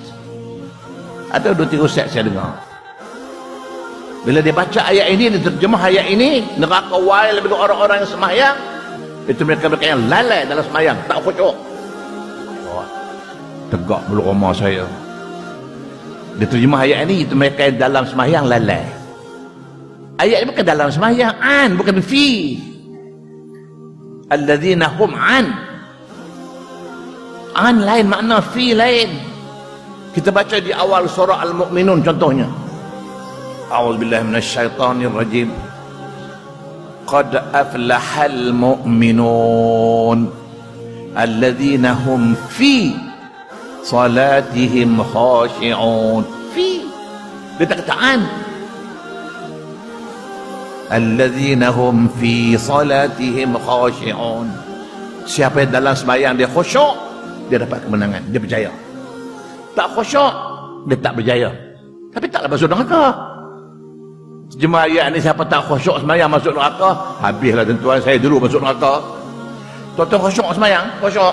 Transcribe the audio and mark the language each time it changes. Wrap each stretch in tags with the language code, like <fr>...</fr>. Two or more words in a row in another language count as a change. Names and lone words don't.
<ms>Ada 2-3 ustaz saya dengar, bila dia baca ayat ini, dia terjemah ayat ini, neraka wail bagi orang-orang yang sembahyang, itu mereka-mereka yang lalai dalam sembahyang, tak khusyuk. Tegak bulu roma saya. Dia terjemah ayat ini, itu mereka yang dalam sembahyang lalai. Ayat ini bukan dalam sembahyang, an, bukan fi.</ms> <ar>الذين هم عن</ar> <ms>lain makna, fi lain. Kita baca di awal surah Al-Mu'minun contohnya,</ms> <ar>أعوذ بالله من الشيطان الرجيم. قد أفلح المؤمنون الذين هم في صلاتهم خاشعون. Fi,</ar> <ms>dia tak kata</ms> <ar>عن. الذين هم في صلاتهم خاشعون,</ar> <ms>siapa yang dalam sembahyang dia khusyuk, dia dapat kemenangan, dia berjaya. Tak khusyuk, dia tak berjaya, tapi taklah masuk neraka. Terjemah ayat ni, siapa tak khusyuk sembahyang masuk neraka, habislah tuan saya dulu masuk neraka. Tuan-tuan khusyuk sembahyang, khusyuk.</ms>